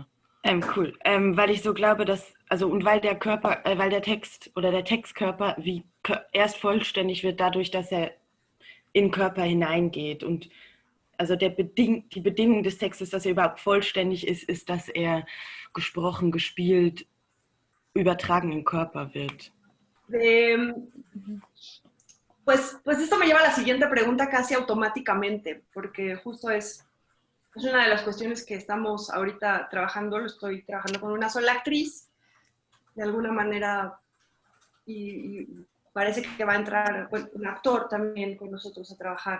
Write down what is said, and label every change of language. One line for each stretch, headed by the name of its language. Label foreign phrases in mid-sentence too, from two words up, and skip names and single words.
German: Cool, weil ich so glaube, dass, also und weil der Körper, weil der Text oder der Textkörper wie erst vollständig wird dadurch, dass er in den Körper hineingeht und also die Bedingung des Textes, dass er überhaupt vollständig ist, ist, dass er gesprochen, gespielt, übertragen im Körper wird.
Spanish: Pues esto me lleva a la siguiente pregunta casi automáticamente, porque justo es una de las cuestiones que estamos ahorita trabajando, lo estoy trabajando con una sola actriz, de alguna manera, y parece que va a entrar pues, un actor también con nosotros a trabajar.